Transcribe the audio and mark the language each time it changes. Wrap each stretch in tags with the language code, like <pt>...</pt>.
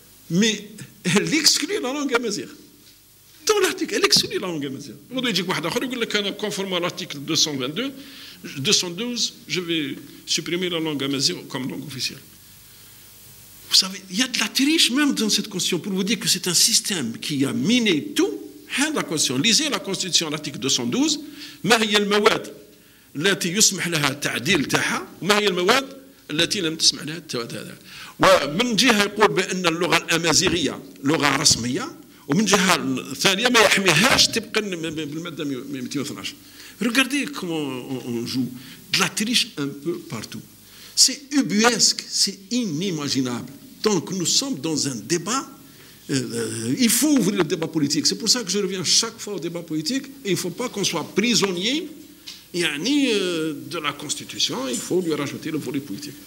<fr>Mais elle exclut la langue amazigh. Dans l'article, elle exclut la langue amazigh. Aujourd'hui, il dit que conformément à l'article 212, je vais supprimer la langue amazigh comme langue officielle. Vous savez, il y a de la triche même dans cette Constitution pour vous dire que c'est un système qui a miné tout. La Constitution. Lisez la Constitution, l'article 212.</fr> <ar>ما هي المواد التي يسمح لها التعديل تاعها وما هي المواد التي لم تسمح لها هذا. ومن جهة يقول بأن اللغة الأمازيغية لغة رسمية ومن جهة ثانية ما يحميهاش طبقا بالمادة 212.</ar> <fr>Regardez comment on joue de la triche un peu partout. C'est ubuesque, c'est inimaginable. Donc nous sommes dans un débat, il faut ouvrir le débat politique. C'est pour ça que je reviens chaque fois au débat politique. Et il ne faut pas qu'on soit prisonnier de la Constitution, il faut lui rajouter le volet politique.</fr>